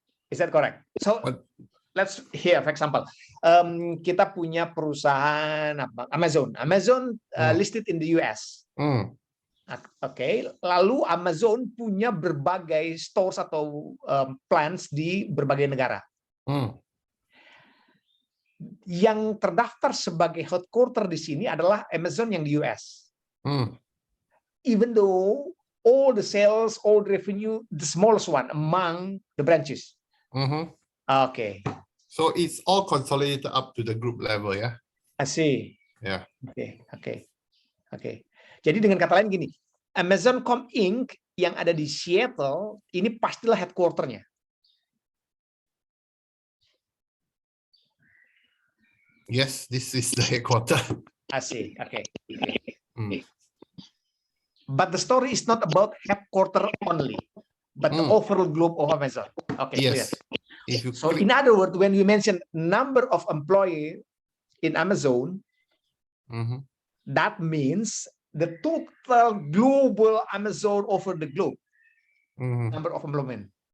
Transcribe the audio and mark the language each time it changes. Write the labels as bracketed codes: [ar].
[en] Is that correct? So let's here, for example, [id] kita punya perusahaan [en] Amazon listed in the US. [id] Oke, lalu Amazon punya berbagai stores atau plants di berbagai negara. Yang terdaftar sebagai headquarter di sini adalah Amazon yang di US. [en] Even though all the sales, all the revenue, the smallest one among the branches Okay, So it's all consolidated up to the group level, yeah? I see. Yeah. [id] Oke. Jadi dengan kata lain gini, Amazon.com Inc. yang ada di Seattle ini pastilah headquarter-nya. [en] Yes, this is the headquarter. I see. Okay. Mm. But the story is not about headquarter only, but the overall globe of Amazon. Okay, clear. Yes. If you So click, in other words, when you mention number of employee in Amazon, that means the total global Amazon over the globe, number of employment.